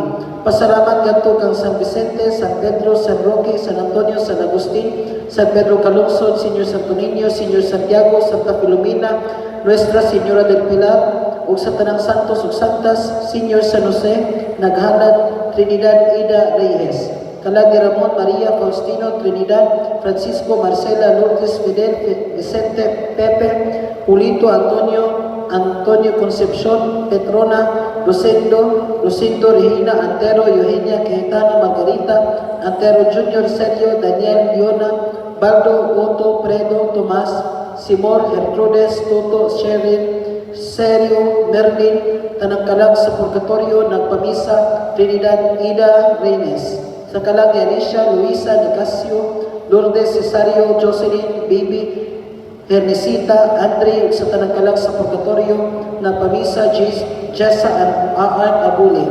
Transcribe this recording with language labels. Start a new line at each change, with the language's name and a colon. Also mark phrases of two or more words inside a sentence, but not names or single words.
Cebuano: Pasalamat kadto kang San Vicente, San Pedro, San Roque, San Antonio, San Agustin, San Pedro Calungsod, Senior Santo Niño, Senior Santiago, Santa Filomena, Nuestra Señora del Pilar, ug sa tanang santos ug santas, Senior San Jose, Naghalad, Trinidad Ida Reyes. Kalag ni Ramon Maria Faustino Trinidad, Francisco Marcela Lourdes Fidel Vicente Pepe, Julito Antonio Concepcion Petrona, Lucindo Regina Antero, Eugenia Cayetano Margarita Antero Jr. Sergio Daniel Leona, Baldo Otto Predo Tomas, Simor Gertrudes Toto Sheryl Sergio Merlin, tanang kalag sa purgatorio nagpamisa Trinidad Ida Reynes. Sa kalag ni Alicia Luisa Nicasio, Lourdes Cesario Jocelyn Baby Ernesita Andre, sa tanang kalag sa purgatorio nagpamisa Jessa Aan Abule.